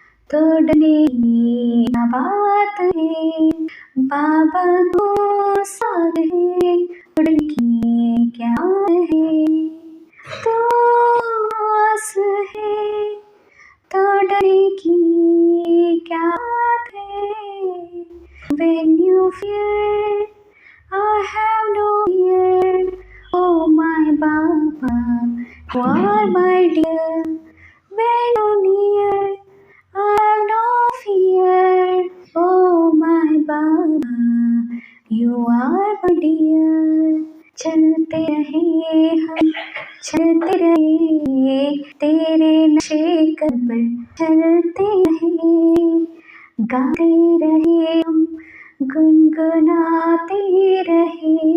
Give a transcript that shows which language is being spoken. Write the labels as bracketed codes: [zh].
[hi] तोड़ने की क्या बात है, बाबा को साथ है, तोड़ने की क्या है, तो आस है, तोड़ने की क्या बात है। [en] When you fear, I have no fear. Oh my Baba, you are my dear. When you near, I have no fear. Oh my Baba, you are my dear. [hi] चलते रहे हम, चलते रहे, तेरे नशे पर चलते रहे, गाते रहे हम, गुनगुनाते रहे,